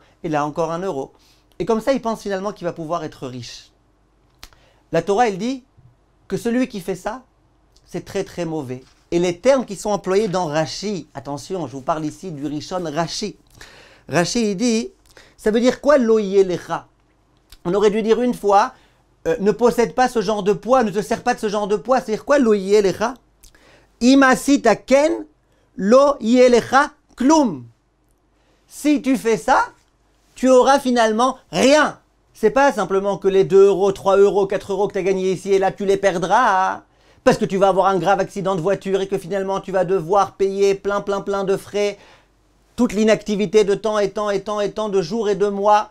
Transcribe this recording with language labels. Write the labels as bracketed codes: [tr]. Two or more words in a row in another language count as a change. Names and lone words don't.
[fr] Et là, encore 1 euro. Et comme ça, il pense finalement qu'il va pouvoir être riche. La Torah, elle dit que celui qui fait ça, c'est très mauvais. Et les termes qui sont employés dans Rashi, attention, je vous parle ici du Rishon Rashi. Rashi, il dit, ça veut dire quoi [he] לא יהיה לך? [fr] On aurait dû dire une fois, ne possède pas ce genre de poids, ne te sers pas de ce genre de poids. C'est-à-dire quoi [he] לא יהיה לך? אם עשית כן לא יהיה לך כלום. [fr] Si tu fais ça, tu auras finalement rien. C'est pas simplement que les 2 euros, 3 euros, 4 euros que tu as gagnés ici et là, tu les perdras. Parce que tu vas avoir un grave accident de voiture et que finalement, tu vas devoir payer plein de frais. Toute l'inactivité de temps et temps de jours et de mois.